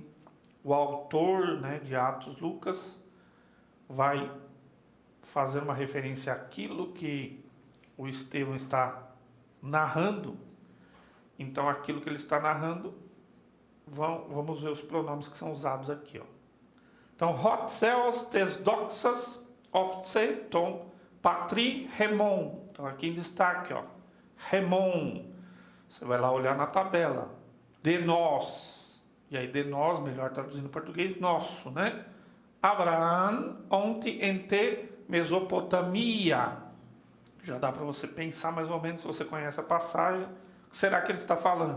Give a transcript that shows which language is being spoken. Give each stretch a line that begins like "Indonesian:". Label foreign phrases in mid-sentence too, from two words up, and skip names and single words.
Portuguese: O autor, né, de Atos, Lucas, vai fazer uma referência àquilo que o Estevão está narrando. Então aquilo que ele está narrando, vamos ver os pronomes que são usados aqui, ó. Então,
Greek: ὁ θεὸς τῆς δόξης ὤφθη τῷ πατρὶ ἡμῶν.
Portuguese: Então aqui em destaque, ó, remon. Você vai lá olhar na tabela. De nós. E aí de nós, melhor traduzindo em português, nosso, né?
Greek: Ἀβραὰμ ὄντι ἐν τῇ Μεσοποταμίᾳ.
Portuguese: Já dá para você pensar mais ou menos, se você conhece a passagem, o que será que ele está falando?